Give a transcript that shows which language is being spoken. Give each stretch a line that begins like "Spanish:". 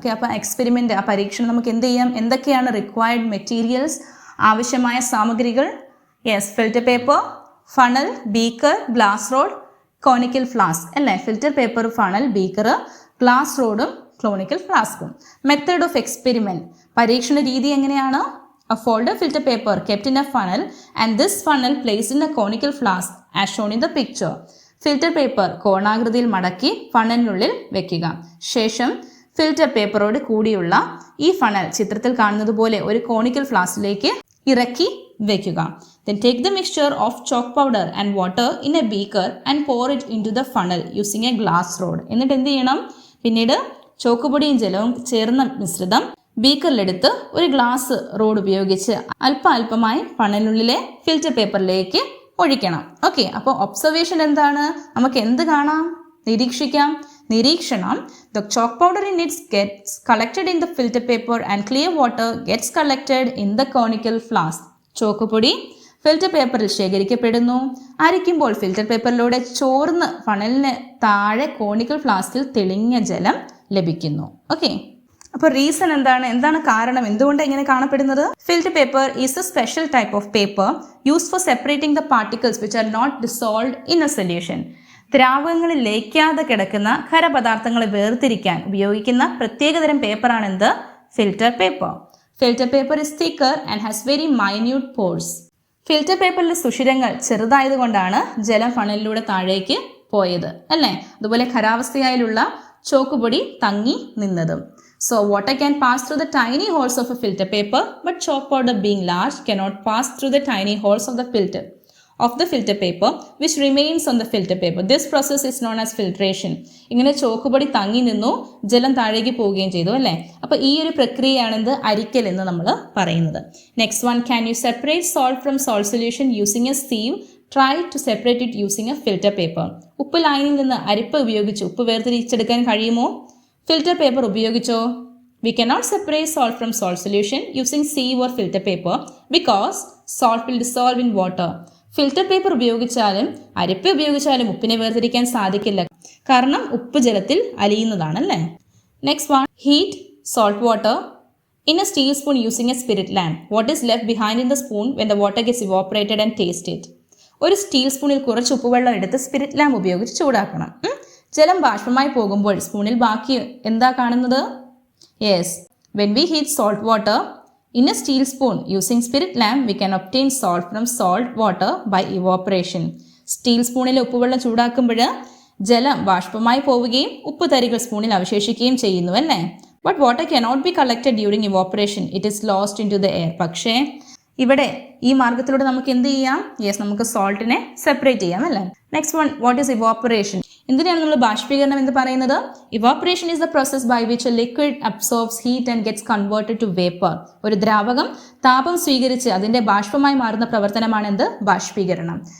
Malayalam: Okay, അപ്പോൾ experiment, ആ പരീക്ഷണം നമുക്ക് എന്ത് ചെയ്യാം, എന്തൊക്കെയാണ് റിക്വയർഡ് മെറ്റീരിയൽസ്, ആവശ്യമായ സാമഗ്രികൾ? Yes, filter paper, funnel, beaker, glass rod, conical flask അല്ലേ. Filter paper, funnel, beaker, glass റോഡും ക്ലോണിക്കൽ ഫ്ലാസ്കും.
English: method of experiment,
Malayalam: പരീക്ഷണ രീതി എങ്ങനെയാണ്?
English: A folded filter paper kept in a funnel and this funnel placed in a conical flask as shown in the picture.
Malayalam: Filter paper കോണാകൃതിയിൽ മടക്കി ഫണലിനുള്ളിൽ വെക്കുക. ശേഷം filter പേപ്പറോട് കൂടിയുള്ള ഈ funnel ചിത്രത്തിൽ കാണുന്നത് പോലെ ഒരു കോണിക്കൽ ഫ്ലാസ്കിലേക്ക് ഇറക്കി വെക്കുക.
English: Then take the mixture of chalk powder and water in a beaker and pour it into the funnel using a glass rod.
Malayalam: എന്നിട്ട് എന്ത് ചെയ്യണം? പിന്നീട് ചോക്കുപൊടിയും ജലവും ചേർന്ന മിശ്രിതം ബീക്കറിലെടുത്ത് ഒരു ഗ്ലാസ് റോഡ് ഉപയോഗിച്ച് അല്പമായി ഫണലിനുള്ളിലെ ഫിൽറ്റർ പേപ്പറിലേക്ക് ഒഴിക്കണം. ഓക്കെ, അപ്പോൾ ഒബ്സർവേഷൻ എന്താണ്? നമുക്ക് എന്ത് കാണാം, നിരീക്ഷിക്കാം.
English: നിരീക്ഷണം, the chalk powder in it gets collected in the filter paper and clear water gets collected in the conical flask.
Malayalam: ചോക്കുപൊടി filter പേപ്പറിൽ ശേഖരിക്കപ്പെടുന്നു. അരിക്കുമ്പോൾ ഫിൽറ്റർ പേപ്പറിലൂടെ ചോർന്ന് ഫണലിന് താഴെ കോണിക്കൽ ഫ്ലാസ്കിൽ തെളിഞ്ഞ ജലം ലഭിക്കുന്നു. ഓക്കെ, അപ്പോൾ റീസൺ എന്താണ് കാരണം, എന്തുകൊണ്ട് ഇങ്ങനെ കാണപ്പെടുന്നത്?
English: Filter paper is a special type of paper used for separating the particles which are not dissolved in a solution.
Malayalam: ദ്രാവകങ്ങളിൽ ലയിക്കാതെ കിടക്കുന്ന ഖരപദാർത്ഥങ്ങളെ വേർതിരിക്കാൻ ഉപയോഗിക്കുന്ന പ്രത്യേകതരം പേപ്പറാണ് എന്ത്? Filter paper.
English: Filter paper is thicker and has very minute pores.
Malayalam: Filter പേപ്പറിലെ സുഷിരങ്ങൾ ചെറുതായതുകൊണ്ടാണ് ജലം ഫണലിലൂടെ താഴേക്ക് പോയത് അല്ലേ. അതുപോലെ ഖരാവസ്ഥയായുള്ള ചോക്കുപൊടി തങ്ങി നിന്നതും.
English: So water can pass through the tiny holes of a filter paper, but chalk powder being large cannot pass through the tiny holes of the filter paper which remains on the filter paper. This process is known as filtration.
Malayalam: ഇങ്ങനെ ചോക്കുപൊടി തങ്ങി നിന്നു, ജലം താഴേക്ക് പോവുകയും ചെയ്തു അല്ലേ. അപ്പോൾ ഈ ഒരു പ്രക്രിയയാണെന്ത്? അരിക്കൽ എന്ന് നമ്മൾ പറയുന്നത്.
English: Next one, can you separate salt from salt solution using a sieve? Try to separate it using a filter paper.
Malayalam: ഉപ്പ് ലായനിയിൽ നിന്ന് അരിപ്പ ഉപയോഗിച്ച് ഉപ്പ് വേർതിരിച്ചെടുക്കാൻ കഴിയുമോ? ഫിൽറ്റർ പേപ്പർ ഉപയോഗിച്ചോ?
English: We cannot separate salt from salt solution using sieve or filter paper because salt will dissolve in water.
Malayalam: Filter paper ഉപയോഗിച്ചാലും അരിപ്പ ഉപയോഗിച്ചാലും ഉപ്പിനെ വേർതിരിക്കാൻ സാധിക്കില്ല, കാരണം ഉപ്പ് ജലത്തിൽ അലിയുന്നതാണല്ലേ.
English: Next one, heat salt water in a steel spoon using a spirit lamp. What is left behind in the spoon when the water gets evaporated and taste it?
Malayalam: ഒരു steel സ്പൂണിൽ കുറച്ച് ഉപ്പുവെള്ളം എടുത്ത് സ്പിരിറ്റ് ലാമ്പ് ഉപയോഗിച്ച് ചൂടാക്കണം. ജലം ബാഷ്പമായി പോകുമ്പോൾ സ്പൂണിൽ ബാക്കി എന്താ കാണുന്നത്?
English: Yes, when we heat salt water in a steel spoon using spirit lamp, we can obtain salt from salt water by evaporation.
Malayalam: Steel സ്പൂണിലെ ഉപ്പുവെള്ളം ചൂടാക്കുമ്പോൾ ജലം ബാഷ്പമായി പോവുകയും ഉപ്പ് തരികൾ സ്പൂണിൽ അവശേഷിക്കുകയും ചെയ്യുന്നു അല്ലേ.
English: But water cannot be collected during evaporation. It is lost into the air.
Malayalam: പക്ഷേ ഇവിടെ ഈ മാർഗത്തിലൂടെ നമുക്ക് എന്ത് ചെയ്യാം? യെസ്, നമുക്ക് സോൾട്ടിനെ സെപ്പറേറ്റ് ചെയ്യാം അല്ലേ.
English: Next one, what is evaporation?
Malayalam: എന്തിനാണ് നമ്മൾ ബാഷ്പീകരണം എന്ന് പറയുന്നത്?
English: Evaporation is the process by which a liquid absorbs heat and gets converted to vapour.
Malayalam: ഒരു ദ്രാവകം താപം സ്വീകരിച്ച് അതിന്റെ ബാഷ്പമായി മാറുന്ന പ്രവർത്തനമാണ് എന്ത്? ബാഷ്പീകരണം.